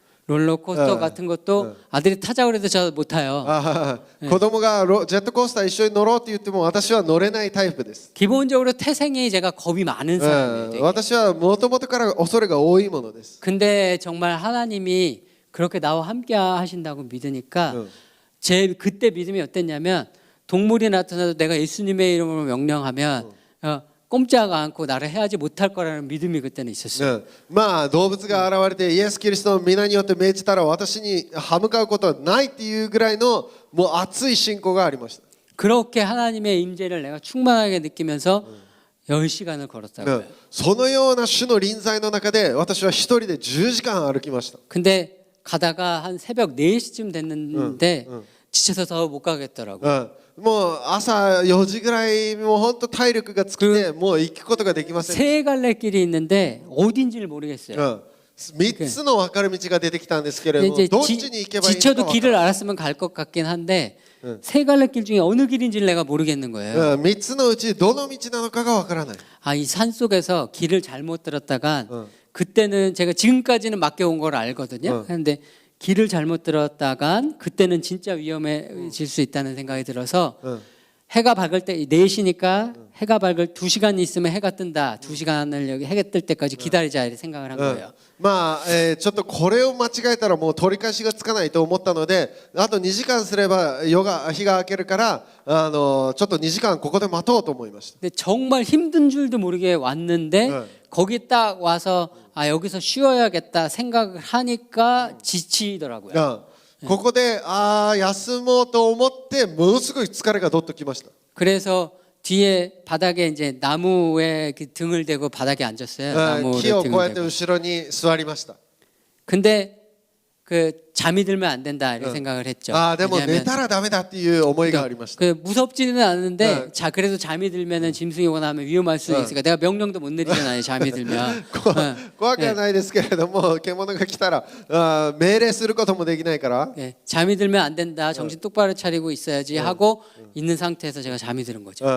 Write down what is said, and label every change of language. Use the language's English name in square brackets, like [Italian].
[Korean] 롤러코스터 같은 것도 아들이 타자고 그래도 저 못 타요. [Japanese] 子供がジェットコースター一緒に乗ろうって言っても私は乗れないタイプです。 [Korean] 기본적으로 태생이 제가 겁이 많은 사람이에요. 되게. [Japanese] 私はもともとから恐れが多いものです。 [Korean] 근데 정말 하나님이 그렇게 나와 함께 하신다고 믿으니까 제 그때 믿음이 어땠냐면 동물이 나타나도 내가 예수님의 이름으로 명령하면 꼼짝 않고 나를 해하지 못할 거라는 믿음이 그때는 있었어요. [Japanese] まあ動物が現れてイエス・キリストの皆によって命じたら私に歯向かうことはないっていうぐらいのもう熱い信仰がありました。 [Korean] 그렇게 하나님의 임재를 내가 충만하게 느끼면서 10시간을 걸었다고요. [Japanese] そのような主の臨在の中で私は一人で10時間歩きました。 [Korean] 근데 가다가 한 새벽 4시쯤 됐는데 지쳐서 더 못 가겠더라고요. [Japanese] もう朝4時ぐらいもう本当体力が尽きてもう行くことができません。 [Korean] 세 갈래 길이 있는데 어딘지를 모르겠어요. [Japanese] 3つの分かる道が出てきたんですけれども [Korean] 이제 [Japanese] どっちに行けばいいのか [Korean] 지쳐도 [Japanese] 分から [Korean] 길을 [Japanese] ない。 [Korean] 알았으면 갈 것 같긴 한데 세 갈래 길 중에 어느 길인지를 내가 모르겠는 거예요. [Japanese] 3つのうちどの道なのかが分からない。 [Korean] 아, 이 산 속에서 길을 잘못 들었다간 그때는 제가 지금까지는 맡겨온 걸 알거든요. 그런데 길을 잘못 들었다간 그때는 진짜 위험해질 수 있다는 생각이 들어서 해가 밝을 때 4시니까 해가 밝을 2시간 있으면 해가 뜬다. 2시간을 여기 해가 뜰 때까지 기다리자 이렇게 생각을 한 거예요. [Japanese] まあちょっとこれを間違えたらもう取り返しがつかないと思ったのであと2時間すれば日が明けるからちょっと2時間ここで待とうと思いました。 [Korean] 근데 정말 힘든 줄도 모르게 왔는데 거기 딱 와서 아 여기서 쉬어야겠다 생각을 하니까 지치더라고요. [Japanese] ここで休もうと思ってものすごい疲れがどっときました。 [Korean] 그래서 뒤에 바닥에 이제 나무에 등을 대고 바닥에 앉았어요. 나무에 [Japanese] 木をこうやって [Korean] 등을 대고. [Japanese] 後ろに座りました。 [Korean] 근데 그 잠이 들면 안 된다 이렇게 생각을 했죠. [Japanese] でも寝 [Korean] 왜냐하면 [Japanese] たらダメだっていう思いがありました。 [Korean] 그 무섭지는 않은데 자 그래도 잠이 들면은 짐승이 오거나 하면 위험할 수 있으니까 내가 명령도 못 내리잖아요. 잠이 들면. [Japanese] 怖くはないですけれども獣が来たら命令することもできないから [Korean] 예, 잠이 들면 안 된다. 정신 똑바로 차리고 있어야지 하고 있는 상태에서 제가 잠이 드는 거죠.